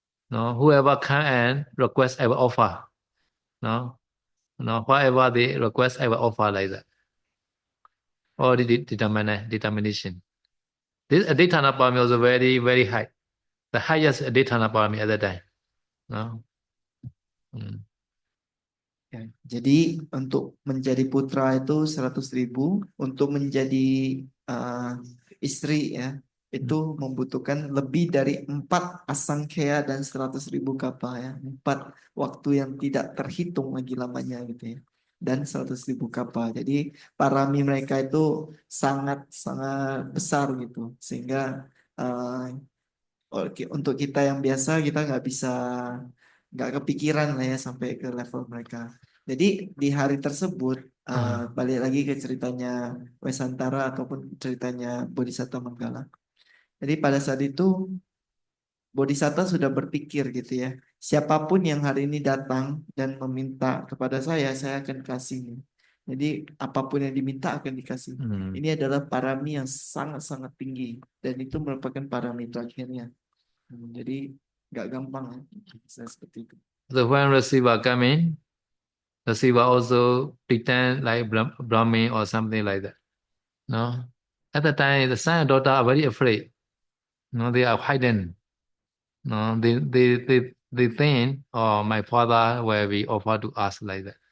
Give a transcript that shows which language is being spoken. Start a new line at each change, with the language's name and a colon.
English: No, whoever come and request, I will offer. No, whatever they request, I will offer like that. Already determination. This daytana parami also very, very high. The highest daytana parami at that time. No.
Indonesian: Ya, jadi untuk menjadi putra itu 100.000, untuk menjadi istri ya itu membutuhkan lebih dari 4 asangkhya dan 100.000 kappa ya, 4 waktu yang tidak terhitung lagi lamanya gitu ya, dan 100.000 kappa. Jadi parami mereka itu sangat sangat besar gitu, sehingga untuk kita yang biasa kita nggak kepikiran lah ya sampai ke level mereka. Jadi di hari tersebut balik lagi ke ceritanya Wesantara ataupun ceritanya Bodhisatta Manggala. Jadi pada saat itu Bodhisatta sudah berpikir gitu ya, siapapun yang hari ini datang dan meminta kepada saya akan kasih. Jadi apapun yang diminta akan dikasih. Ini adalah parami yang sangat-sangat tinggi dan itu merupakan parami terakhirnya. Jadi nggak gampang ya, seperti itu.
English: So when receiver come in, receiver also pretend like Brahmin or something like that. No, at the time the son and daughter are very afraid. No, they are hidden. No, they think, oh, my father will be offered to us like that.